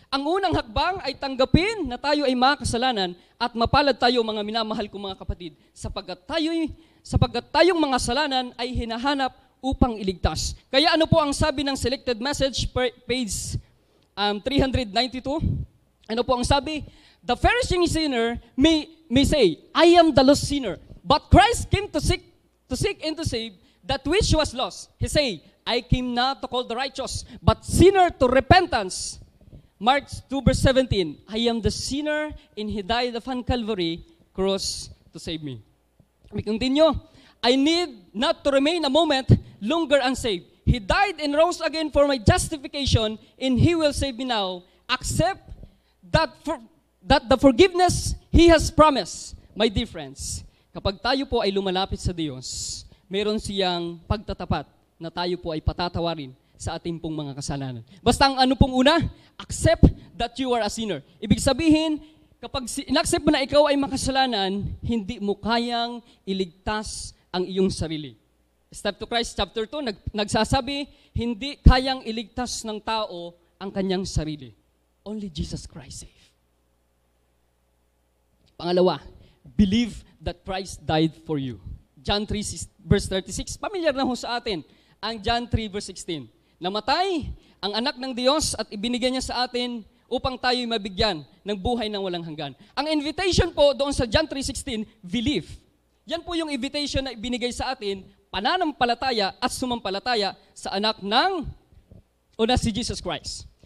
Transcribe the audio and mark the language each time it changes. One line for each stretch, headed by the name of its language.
Filipino: Ang unang hakbang ay tanggapin na tayo ay makasalanan at mapalad tayo mga minamahal kong mga kapatid sapagkat tayong mga kasalanan ay hinahanap upang iligtas. Kaya ano po ang sabi ng selected message, page 392? Ano po ang sabi?
English: The perishing sinner may say, I am the lost sinner, but Christ came to seek and to save that which was lost. He say, I came not to call the righteous, but sinner to repentance. Mark 2 verse 17, I am the sinner and He died upon Calvary cross to save me. We continue, I need not to remain a moment longer unsaved. He died and rose again for my justification, and He will save me now. Accept that the forgiveness He has promised. My dear friends,
Filipino: kapag tayo po ay lumalapit sa Diyos, meron siyang pagtatapat na tayo po ay patatawarin sa ating pong mga kasalanan. Basta ang ano pong una,
English: accept that you are a sinner.
Filipino: Ibig sabihin, kapag inaccept mo na ikaw ay makasalanan, hindi mo kayang iligtas ang iyong sarili. Step to Christ, chapter 2, nagsasabi, hindi kayang iligtas ng tao ang kanyang sarili.
English: Only Jesus Christ save.
Filipino: Pangalawa,
English: believe that Christ died for you.
Filipino: John 3 verse 36, familiar na ho sa atin ang John 3 verse 16. Namatay ang anak ng Diyos at ibinigay niya sa atin upang tayo'y mabigyan ng buhay ng walang hanggan. Ang invitation po doon sa John 3:16, believe. Yan po yung invitation na ibinigay sa atin, pananampalataya at sumampalataya sa anak ng si Jesus Christ.